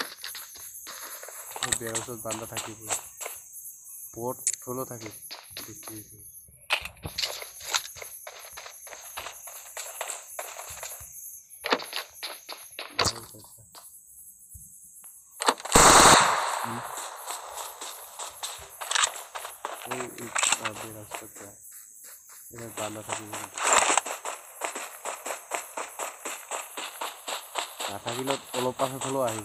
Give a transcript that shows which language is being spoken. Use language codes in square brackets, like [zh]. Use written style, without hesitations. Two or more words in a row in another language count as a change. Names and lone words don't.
[as] ওই বেড়ার ওষুধ বান্ধা থাকিব পট ঠোলো থাকে দেখতে বেড়ার ওষুধ এটা বান্ধা থাকিব নাথাকিলে অলপ পাছত হ'লেও আহিব